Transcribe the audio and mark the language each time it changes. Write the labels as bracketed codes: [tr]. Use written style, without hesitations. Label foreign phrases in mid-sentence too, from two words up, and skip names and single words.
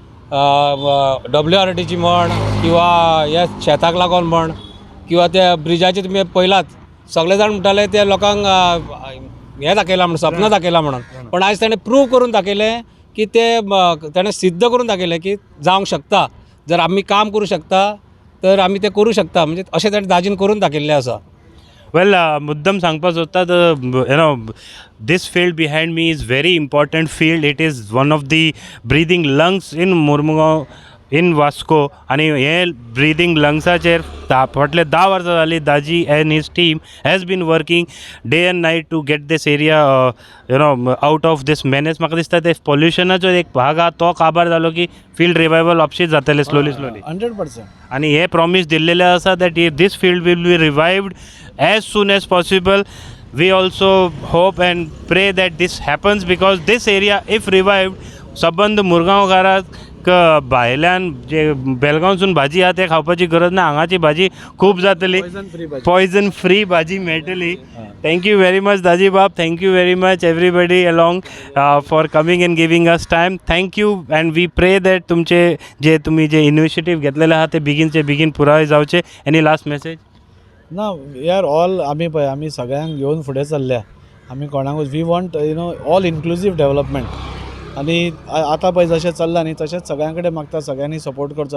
[kok] WRTची म्हण, किंवा ह्या शेताक लागून म्हण, किंवा त्या ब्रिजाचे तुमी पयलात, सगळे जाण म्हणटाले ते लोकांक हें दाखयलां म्हणून, सपनां दाखयलां म्हणून. पण आज ताणें प्रूव करून दाखयलें की ताणें सिद्ध करून दाखयलें की जावंक शकता. जर आमी काम करूं शकता तर आमी तें करूं शकता. म्हणजे अशें ताणें दाजीन करून दाखयल्लें आसा. [en] वेल [kok] मुद्दम सांगपाक सोदता [en] this field behind me is very important field. It is one of the breathing lungs in Mormugaon in Vasco [kok] आणि हे [en] breathing lungs [kok] फाटले 10 वर्सां जालीं [en] दाजी एंड his team has been working day and night to get this area out of this menace. [kok] म्हाका दिसता ते पोल्युशनाचो एक भाग आहा तो काबार जालो की [en] field revival [kok] ऑप्शीत जातले स्लोली 100%. आणि हे प्रॉमिस दिल्लेले आसा [en] दॅट this field will be revived as soon as possible. We also hope and pray that this happens because this area if revived [kok] सबंद मुरगांवकाराक भायल्यान जे बेलगांवसून भाजी आहा ते खावपाची गरज ना. हांगाची भाजी खूब जातली, पॉयझन फ्री भाजी मेळटली. [en] thank you very much दाजी बाब. thank you very much everybody along for coming and giving us time. thank you and we pray that [kok] तुम्ही जे इनिशिएटीव घेतलेले आहात ते बेगीन पुराय जावचे. [en] any last message? [kok] ना [en] we are all [kok] आमी सगळ्यांक घेवन फुडें चल्ल्या. आमी कोणाकूच [en] we want all inclusive development. [kok] आणि आता पळय जशें चल्लां न्ही तशेंच सगळ्यां कडेन मागता सगळ्यांनी सपोर्ट करचो.